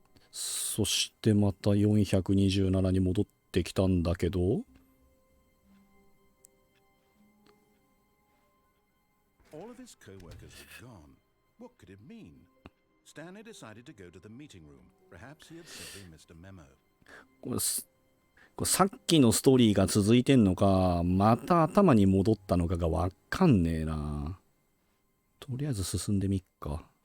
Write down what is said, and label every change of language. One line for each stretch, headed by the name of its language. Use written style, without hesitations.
Japanese: そしてまた427に戻ってきたんだけど、
English: All of his co-workers had gone. What could it mean? Stanley decided to go to the meeting room. Perhaps he had simply missed a memo.
Japanese: これさっきのストーリーが続いてんのか、また頭に戻ったのかがわかんねえな。とりあえず進んでみっか。